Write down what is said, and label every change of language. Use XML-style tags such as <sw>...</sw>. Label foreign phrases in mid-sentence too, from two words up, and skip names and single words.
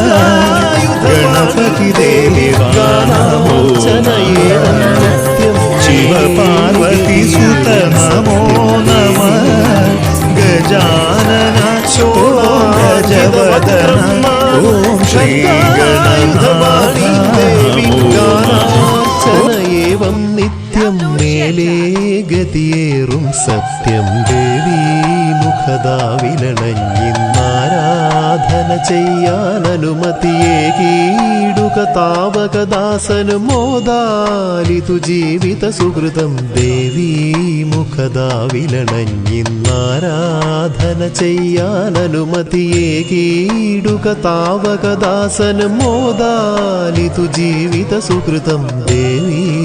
<sa>गणपति देवा नमो नमः शिव पार्वती सुत नमो नमः गजानन गजवदन ओम श्री गणनाथ</sa> <ml>ഏവം നിത്യം മേലേ ഗതിയേറും സത്യം ദേവി മുഖദാവിലണഞ്ഞിന്നാരാധന ചെയ്യാനനുമതിയേകീടുക താവകദാസനു മോദാലിതു ജീവിത സുഹൃതം ദേവി മുഖദാവിലണഞ്ഞിന്നാരാധന ചെയ്യാനനുമതിയേകീടുക താവകദാസനു മോദാലിതു ജീവിത സുഹൃതം ദേവി</ml>